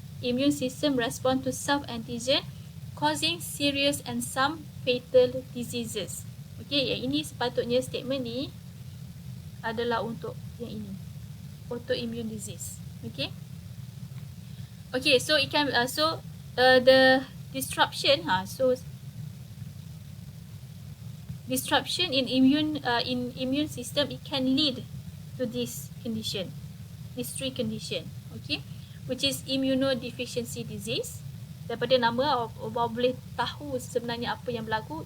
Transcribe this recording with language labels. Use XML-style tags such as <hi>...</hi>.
<en>Immune system respond to self antigen, causing serious and some fatal diseases.</en> <ms>Okay, yang ini sepatutnya statement ni adalah untuk yang ini, autoimmune disease.</ms> <en>Okay. Okay, so it can the disruption disruption in immune system, it can lead to this condition, these three condition, okay, which is immunodeficiency disease.</en> <ms>Daripada nama awak boleh tahu sebenarnya apa yang berlaku.</ms>